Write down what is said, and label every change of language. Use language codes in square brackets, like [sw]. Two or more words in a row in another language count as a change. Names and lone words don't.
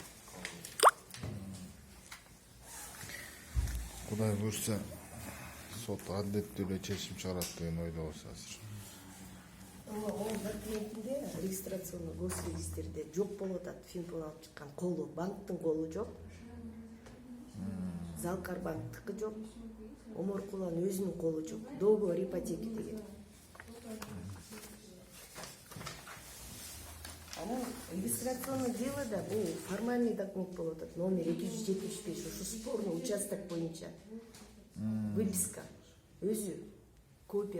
[ky] Кудай буюрса сот адилеттүү эле чечим чыгарат деген ойдобуз азыр. Onun документінде регистрационный госрегистрде жоқ болуп атат. Финпол алып чыккан колу, банктын колу жоқ. Залкар банктыкы жоқ. Омаркуланын өзүнүн колу жоқ. [ru] Договор ипотеки деген. [ky] Анан регистрационный делода бул формальный документ болуп атат. Номер 275, ушу [ru] спорный участок [ky] боюнча выписка. Өзү копия болуп атат.